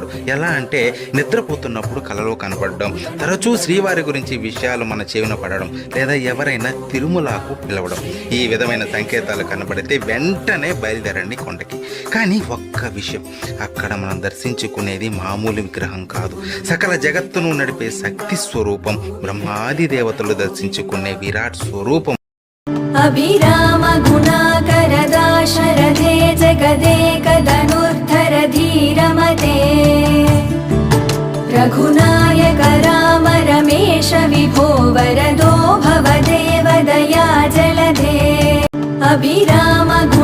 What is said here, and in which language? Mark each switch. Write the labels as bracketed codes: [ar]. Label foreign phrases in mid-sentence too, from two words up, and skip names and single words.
[te] ఎలా అంటే నిద్రపోతున్నప్పుడు కలలో కనపడడం, తరచూ శ్రీవారి గురించి విషయాలు మన చెవిన పడడం, లేదా ఎవరైనా తిరుమలకు పిలవడం. ఈ విధమైన సంకేతాలు కనబడితే వెంటనే బయలుదేరండి కొండకి. కానీ ఒక్క విషయం, అక్కడ మనం దర్శించుకునేది మామూలు విగ్రహం కాదు, సకల జగత్తును నడిపే శక్తి స్వరూపం, బ్రహ్మాది దేవతలు దర్శించుకునే విరాట్ స్వరూపం. [sa] अभिराम गुणाकर दाशरथे जगदेक धनुर्धर धीरमते रघुनायक राम रमेश विभो वरदो भवदेव दया जलधे अभिराम